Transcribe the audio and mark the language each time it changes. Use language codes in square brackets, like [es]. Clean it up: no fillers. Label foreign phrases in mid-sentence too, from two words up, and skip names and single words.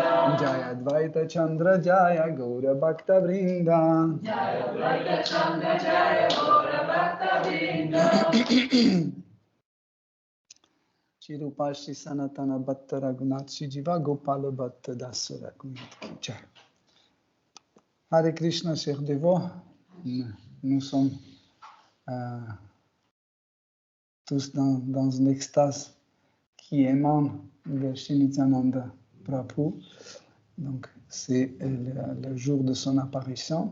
[sa] Jai Advaita Chandra, Jai Gaura Bhakta Vrinda. Jai Advaita Chandra, Jai Gaura Bhakta Vrinda. Shri Rupa Shri Sanatana Bhatta Raghunath Shri Jiva Gopala Bhatta Dasa Raghunath Ki Jai. Hare Krishna, [fr] chers dévots, nous sommes tous dans une extase qui émane de Shri Nityananda Prabhu. Donc, c'est le jour de son apparition.